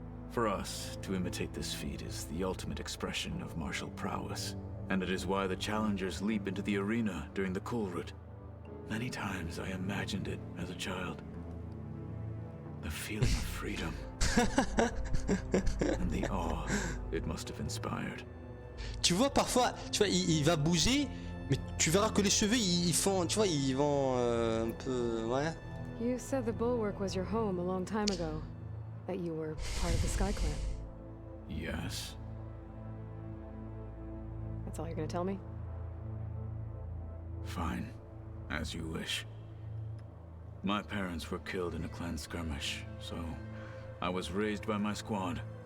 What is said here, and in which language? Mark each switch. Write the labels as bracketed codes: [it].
[en] For us, to imitate this feat is the ultimate expression of martial prowess, and it is why the challengers leap into the arena during the Cool Route. Many times I imagined it as a child. The feeling of freedom and the awe it must have inspired. [fr] Tu vois, parfois, tu vois, il va bouger, mais tu verras que les cheveux, ils font, tu vois, ils vont un peu, ouais. [en] You said the Bulwark was your home a long time ago. That you were part of the Sky Clan. Yes. That's all you're gonna tell me? Fine. As you wish. My parents were killed in a clan skirmish, so I was raised by my squad.